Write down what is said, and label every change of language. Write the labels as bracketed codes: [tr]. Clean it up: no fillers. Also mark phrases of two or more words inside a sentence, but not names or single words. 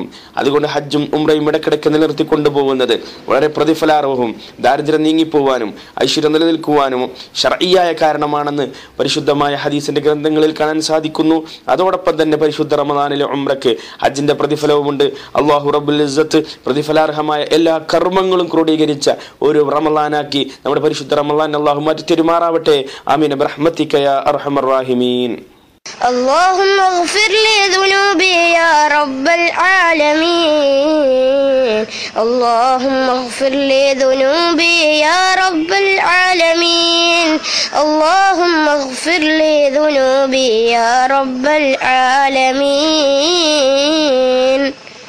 [ml] അതുകൊണ്ട് ഹജ്ജും ഉംറയും ഇടക്കിടയ്ക്ക് നിലനിർത്തിക്കൊണ്ടു പോകുന്നത് വളരെ പ്രതിഫലാർഹവും ദാരിദ്ര്യം നീങ്ങിപ്പോവാനും ഐശ്വര്യം നിലനിൽക്കുവാനും ശർഈയായ കാരണമാണെന്ന് പരിശുദ്ധമായ ഹദീസിന്റെ ഗ്രന്ഥങ്ങളിൽ കാണാൻ സാധിക്കുന്നു. അതോടൊപ്പം തന്നെ പരിശുദ്ധ റമളാനിലെ ഉംറയ്ക്ക് ഹജ്ജിന്റെ പ്രതിഫലവുമുണ്ട്. [ar] الله رب العزة [ml] പ്രതിഫലാർഹമായ എല്ലാ കർമ്മങ്ങളും ക്രോഡീകരിച്ച ഒരു റമളാനാക്കി നമ്മുടെ പരിശുദ്ധ റമളാൻ അല്ലാഹു മാറ്റി തെരുമാറാവട്ടെ. [ar] آمين برحمتك يا أرحم الراحمين. اللهم اغفر لي ذنوبي يا رب العالمين. اللهم اغفر لي ذنوبي يا رب العالمين. اللهم اغفر لي ذنوبي يا رب العالمين.